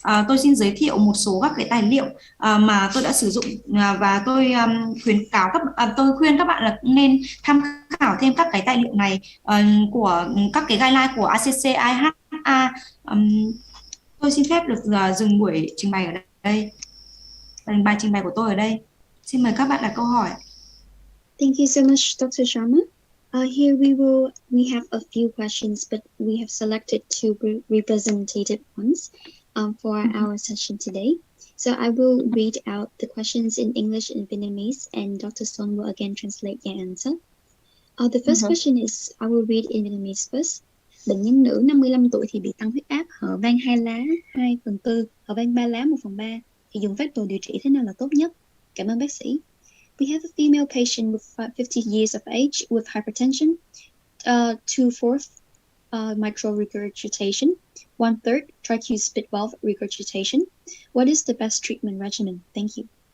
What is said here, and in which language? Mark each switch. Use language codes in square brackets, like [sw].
[vi] Tôi xin giới thiệu một số các cái tài liệu mà tôi đã sử dụng, và tôi khuyên các bạn là nên tham khảo thêm các cái tài liệu này của các cái guideline của ACC IHA. Tôi xin phép được dừng buổi trình bày ở đây. Bài trình bày của tôi ở đây. Xin mời các bạn đặt câu hỏi. [en] Thank you so much, Dr. Sharma. Here we have a few questions, but we have selected two representative ones for our session today. So I will read out the questions in English and Vietnamese, and Dr. Son will again translate the answer. The first question is, I will read in Vietnamese first. [vi] Bệnh nhân nữ 55 tuổi thì bị tăng huyết áp, hở van 2 lá 2/4, hở van 3 lá 1/3. Thì dùng phác đồ điều trị thế nào là tốt nhất? Cảm ơn bác sĩ. [en] We have a female patient with 50 years of age with hypertension, 2/4 mitral regurgitation, 1/3 tricuspid valve regurgitation. What is the best treatment regimen? Thank you.